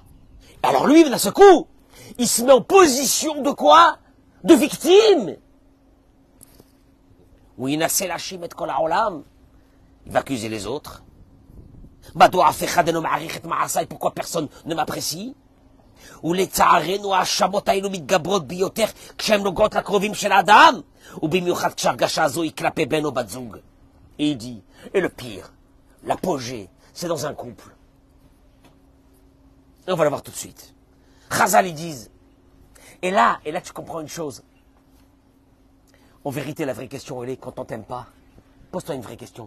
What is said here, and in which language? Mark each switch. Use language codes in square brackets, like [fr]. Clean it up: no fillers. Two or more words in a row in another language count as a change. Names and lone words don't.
[fr] Alors lui, d'un seul coup, il se met en position de quoi? De victime. Oui, il va accuser les autres. Pourquoi personne ne m'apprécie? [he] ולצערנו ההאשמות האלו מתגברות ביותר כשהן נוגעות לקרובים של האדם, ובמיוחד כשהרגשה הזו היא כלפי בן או בת זוג. [fr] Et il dit, et le pire, l'apogée, c'est dans un couple. Et on va le voir tout de suite. Chazal, ils disent. Et là, tu comprends une chose. En vérité, la vraie question, elle est, quand on t'aime pas, pose-toi une vraie question.